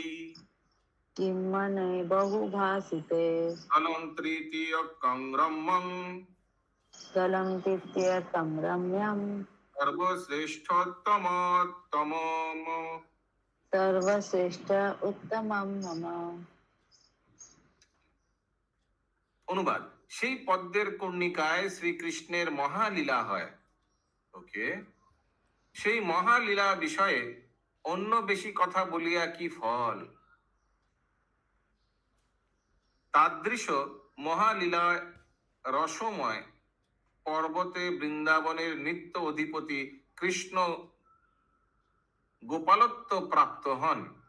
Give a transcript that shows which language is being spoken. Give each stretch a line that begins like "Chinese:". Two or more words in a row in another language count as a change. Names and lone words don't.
Sanskrit: किं मने बहुभाषिते अलं तृतीयकं स्थलं तृतीयकं रम्यं सर्वश्रेष्ठोत्तमोत्तमम्। सर्वश्रेष्ठ उत्तमं मम।
Bangla: অনুবাদ, সেই পদ্মের কর্ণিকায় শ্রীকৃষ্ণের মহালীলা হয়। ওকে, সেই মহালীলা বিষয়ে অন্য বেশি কথা বলিয়া কি ফল? তাদৃশ মহালীলা রসময় পর্বতে বৃন্দাবনের নিত্য অধিপতি কৃষ্ণ গোপালত্ব প্রাপ্ত হন।